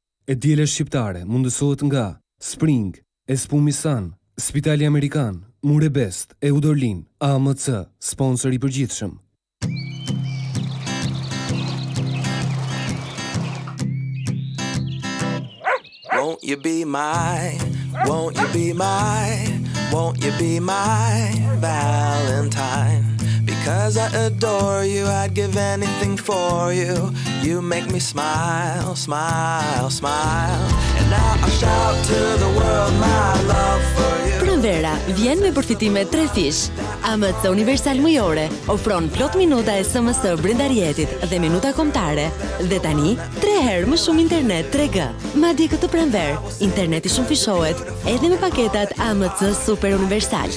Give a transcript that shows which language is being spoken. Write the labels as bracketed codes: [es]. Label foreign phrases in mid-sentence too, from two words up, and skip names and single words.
[sq] e diele shqiptare mundësohet nga Spring, Espumisan, Spitali Amerikan, Murebest, Eudorlin, AMC, sponsor i përgjithshëm. [en] Won't you be my, won't you be my, won't you be my Valentine? Because I adore you, I'd give anything for you. You make me smile, smile, smile. And now I shout to the world my love for you. [sq] Pranvera vjen me përfitime 3 fish. AMC Universal Mujore ofron plot minuta SMS brenda rjetit dhe minuta kombëtare. Dhe tani 3 herë më shumë internet 3G. Madje këtë pranver, interneti shumë fishohet edhe me paketat AMC Super Universal.